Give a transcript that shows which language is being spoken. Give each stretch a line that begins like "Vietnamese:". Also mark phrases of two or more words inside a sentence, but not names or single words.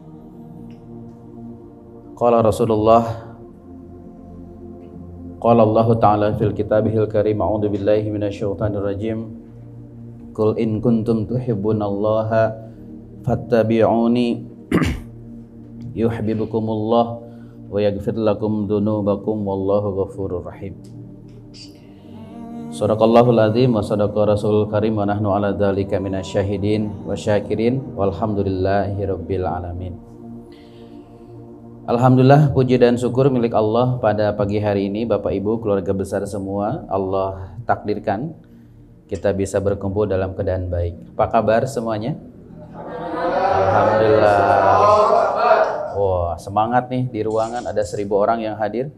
Arabic: قال رسول الله، قال الله تعالى في كتابه الكريم، أعوذ بالله من الشيطان الرجيم. قل إن كنتم تحبون الله فاتبعوني يحببكم الله ويغفر لكم ذنوبكم والله غفور رحيم. صدق الله العظيم وصدق الرسول الكريم ونحن على ذلك من الشاهدين والشاكرين والحمد لله رب العالمين.
Indonesian: Alhamdulillah, puji dan syukur milik Allah pada pagi hari ini. Bapak Ibu, keluarga besar semua, Allah takdirkan kita bisa berkumpul dalam keadaan baik. Apa kabar semuanya? Alhamdulillah. Wah, semangat nih di ruangan, ada 1000 orang yang hadir.